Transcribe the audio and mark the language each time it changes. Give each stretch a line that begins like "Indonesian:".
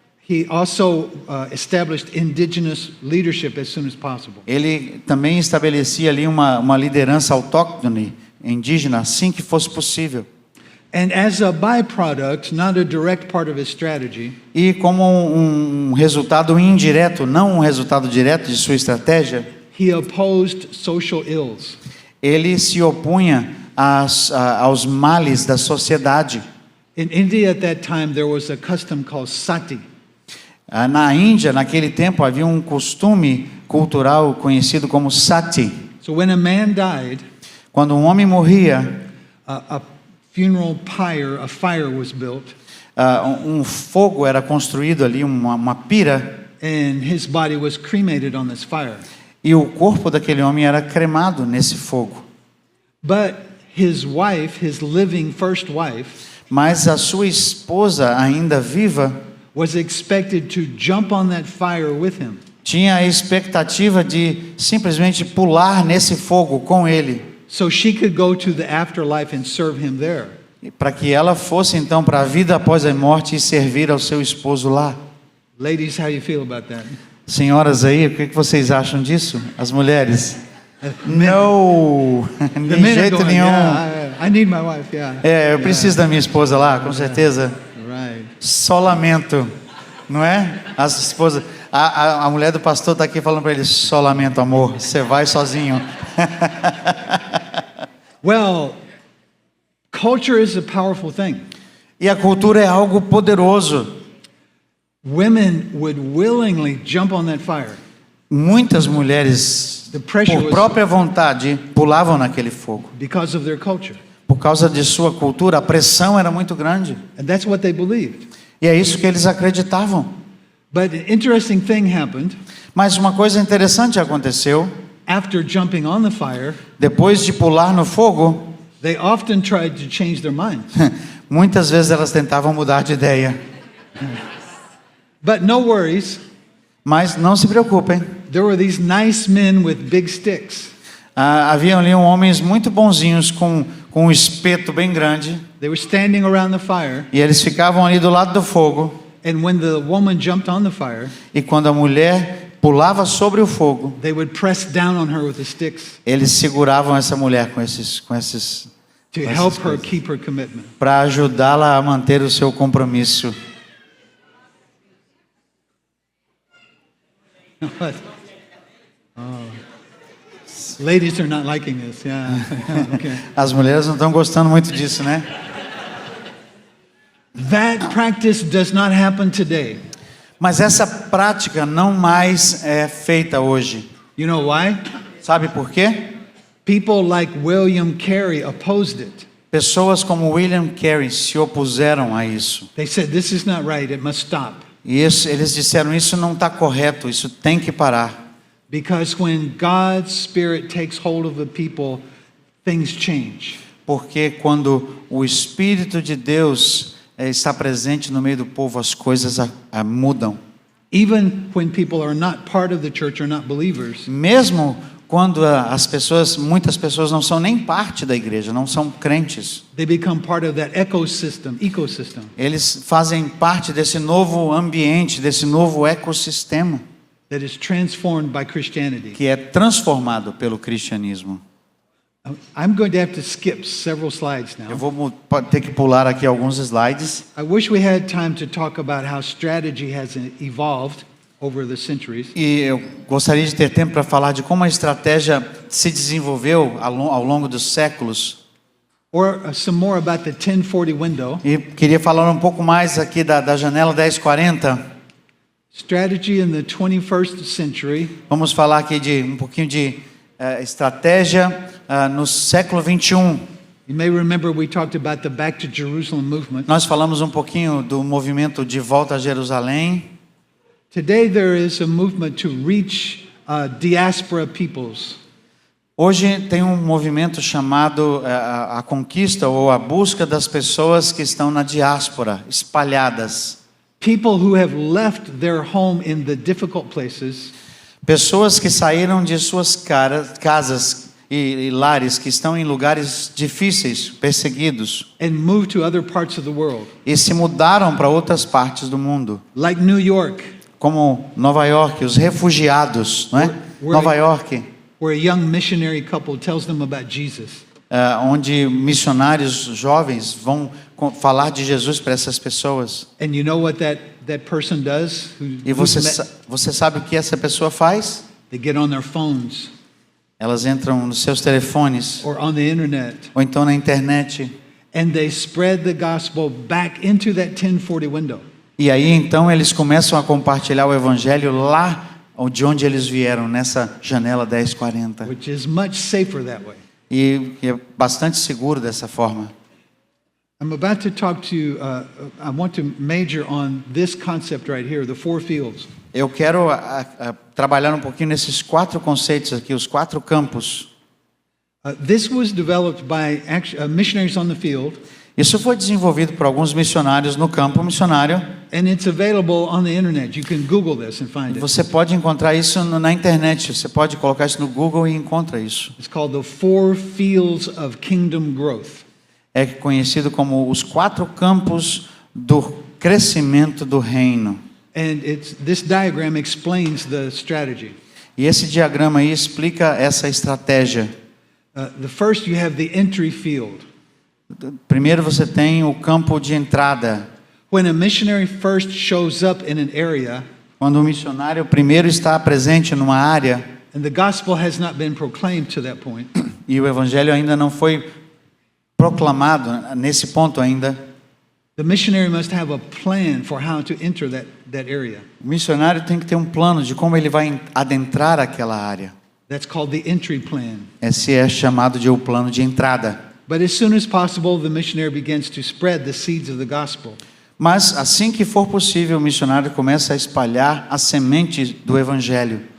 English: He also established indigenous leadership as soon as possible.
Portuguese: Ele também estabelecia ali uma liderança autóctone, indígena, assim que fosse possível.
English: And as a byproduct, not a direct part of his strategy,
Portuguese: E como um resultado indireto, não um resultado direto de sua estratégia,
English: he opposed social ills.
Portuguese: ele se opunha aos males da sociedade.
English: In India at that time, there was a custom called sati.
Portuguese: Na Índia, naquele tempo, havia um costume cultural conhecido como sati.
English: So when a man died,
Portuguese: Quando um homem morria,
English: a funeral pyre, a fire was built,
Portuguese: um fogo era construído ali, uma pira,
English: and his body was cremated on this fire.
Portuguese: e o corpo daquele homem era cremado nesse fogo.
English: But his wife, his living first wife,
Portuguese: Mas a sua esposa, ainda viva,
English: was expected to jump on that fire with him.
Portuguese: tinha a expectativa de simplesmente pular nesse fogo com ele,
English: So she could go to the afterlife and serve him there.
Portuguese: para que ela fosse então para a vida após a morte e servir ao seu esposo lá.
English: Ladies, how do you feel about that?
Portuguese: Senhoras aí, o que vocês acham disso? As mulheres? Não,
English: The
Portuguese: de
English: men are
Portuguese: jeito
English: going,
Portuguese: nenhum.
English: yeah, I need my wife, yeah.
Portuguese: Eu preciso da minha esposa lá, com certeza.
English: Right.
Portuguese: Só lamento, não é? As esposas, a mulher do pastor está aqui falando para ele: só lamento, amor, você vai sozinho.
English: Well, culture is a powerful thing.
Portuguese: E a cultura é algo poderoso.
English: Women would willingly jump on that fire.
Portuguese: Muitas mulheres,
English: The pressure
Portuguese: por
English: was-
Portuguese: própria vontade, pulavam naquele fogo.
English: Because of their culture.
Portuguese: Por causa de sua cultura, a pressão era muito grande.
English: And that's what they believed.
Portuguese: E é isso que eles acreditavam.
English: But an interesting thing happened.
Portuguese: Mas uma coisa interessante aconteceu.
English: After jumping on the fire,
Portuguese: Depois de pular no fogo,
English: they often tried to change their mind.
Portuguese: muitas vezes elas tentavam mudar de ideia.
English: But no worries,
Portuguese: Mas não se preocupem.
English: there were these nice men with big sticks.
Portuguese: Haviam ali homens muito bonzinhos com um espeto bem grande.
English: They were standing around the fire,
Portuguese: E eles ficavam ali do lado do fogo.
English: and when the woman jumped on the fire,
Portuguese: E quando a mulher pulava sobre o fogo,
English: they would press down on her with the sticks
Portuguese: eles seguravam essa mulher com esses
English: to help her keep her commitment.
Portuguese: para ajudá-la a manter o seu compromisso.
English: Ladies are not liking this. Yeah. Okay.
Portuguese: As mulheres não estão gostando muito disso, né?
English: That practice does not happen today.
Portuguese: Mas essa prática não mais é feita hoje.
English: You know why?
Portuguese: Sabe por quê?
English: People like William Carey opposed it.
Portuguese: Pessoas como William Carey se opuseram a isso.
English: They said, this is not right, it must stop.
Portuguese: E eles disseram: isso não está correto, isso tem que parar.
English: Because when God's Spirit takes hold of the people, things change.
Portuguese: Porque quando o Espírito de Deus está presente no meio do povo, as coisas mudam.
English: Even when people are not part of the church or not believers,
Portuguese: Mesmo quando muitas pessoas não são nem parte da igreja, não são crentes,
English: they become part of that ecosystem.
Portuguese: eles fazem parte desse novo ambiente, desse novo ecossistema
English: That is transformed by Christianity.
Portuguese: que é transformado pelo cristianismo.
English: I'm going to have to skip several slides
Portuguese: Eu
English: now.
Portuguese: vou ter que pular aqui alguns slides.
English: I wish we had time to talk about how strategy has evolved over the centuries.
Portuguese: E eu gostaria de ter tempo para falar de como a estratégia se desenvolveu ao longo dos séculos.
English: Or some more about the 1040 window.
Portuguese: E queria falar um pouco mais aqui da janela 1040.
English: Strategy in the 21st century.
Portuguese: Vamos falar aqui de um pouquinho de estratégia no século 21.
English: You may remember we talked about the Back to Jerusalem movement.
Portuguese: Nós falamos um pouquinho do movimento de volta a Jerusalém.
English: Today there is a movement to reach diaspora peoples.
Portuguese: Hoje tem um movimento chamado a conquista ou a busca das pessoas que estão na diáspora, espalhadas.
English: People who have left their home in the difficult places
Portuguese: Pessoas que saíram de suas casas e lares que estão em lugares difíceis, perseguidos,
English: and moved to other parts of the world,
Portuguese: e se mudaram para outras partes do mundo,
English: like New York,
Portuguese: como Nova York, os refugiados, não é? Nova York,
English: where a young missionary couple tells them about Jesus.
Portuguese: onde missionários jovens vão falar de Jesus para essas pessoas.
English: And you know what that person does?
Portuguese: E você sabe o que essa pessoa faz?
English: They get on their phones
Portuguese: Elas entram nos seus telefones,
English: or on the internet,
Portuguese: ou então na internet,
English: and they spread the gospel back into that 1040 window.
Portuguese: e aí então eles começam a compartilhar o evangelho lá de onde eles vieram, nessa janela 1040.
English: Which is much safer that way.
Portuguese: E é bastante seguro dessa forma.
English: I'm about to talk to you, I want to major on this concept right here, the 4 fields.
Portuguese: Eu quero trabalhar um pouquinho nesses 4 conceitos aqui, os 4 campos.
English: This was developed by missionaries on the field,
Portuguese: Isso foi desenvolvido por alguns missionários no campo missionário.
English: and it's available on the internet. You can Google this and find it.
Portuguese: Você pode encontrar isso na internet. Você pode colocar isso no Google e encontra isso.
English: It's called the 4 fields of kingdom growth.
Portuguese: É conhecido como os 4 campos do crescimento do reino.
English: And this diagram explains the strategy.
Portuguese: E esse diagrama aí explica essa estratégia.
English: The first, you have the entry field.
Portuguese: Primeiro você tem o campo de entrada.
English: When a missionary first shows up in an area
Portuguese: Quando o missionário primeiro está presente numa área
English: and the gospel has not been proclaimed to that point,
Portuguese: e o evangelho ainda não foi proclamado nesse ponto ainda,
English: the missionary must have a plan for how to enter that area.
Portuguese: o missionário tem que ter um plano de como ele vai adentrar aquela área.
English: That's called the entry plan.
Portuguese: Esse é chamado de o plano de entrada.
English: But as soon as possible, the missionary begins to spread the seeds of the gospel.
Portuguese: Mas assim que for possível, o missionário começa a espalhar as sementes do evangelho.